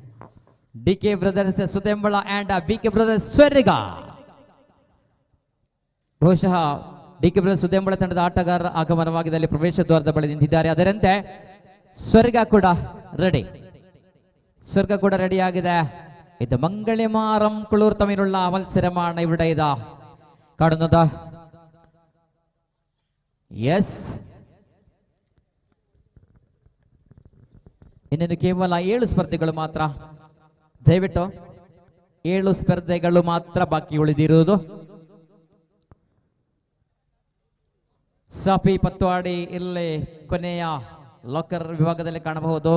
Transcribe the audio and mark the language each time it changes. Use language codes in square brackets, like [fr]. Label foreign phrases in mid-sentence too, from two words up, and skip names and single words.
[kn] DK ಬ್ರದರ್ಸ್ ಸುದೆಂಬಳ ಆ್ಯಂಡ್ BK ಬ್ರದರ್ಸ್ ಸ್ವರ್ಗ. ಬಹುಶಃ ಡಿ ಕೆ ಸುದೇಂಬಳ ತಂಡದ ಆಟಗಾರರ ಆಗಮನವಾಗಿದ್ದಲ್ಲಿ ಪ್ರವೇಶ ದ್ವಾರದ ಬಳಿ ನಿಂತಿದ್ದಾರೆ. ಅದರಂತೆ ಸ್ವರ್ಗ ಕೂಡ ರೆಡಿ, ಸ್ವರ್ಗ ಕೂಡ ರೆಡಿ ಆಗಿದೆ. [ml] ഇത് മംഗളിമാറം കുളൂർ തമ്മിലുള്ള മത്സരമാണ് ഇവിടെ ഇതാ കാണുന്നത്. യെസ്, [kn] ಇನ್ನೇನು ಕೇವಲ 7 ಸ್ಪರ್ಧೆಗಳು ಮಾತ್ರ. ದಯವಿಟ್ಟು 7 ಸ್ಪರ್ಧೆಗಳು ಮಾತ್ರ ಬಾಕಿ ಉಳಿದಿರುವುದು. ಸಾಫಿ ಪತ್ವಾಡಿ ಇಲ್ಲಿ ಕೊನೆಯ ಲಾಕರ್ ವಿಭಾಗದಲ್ಲಿ ಕಾಣಬಹುದು.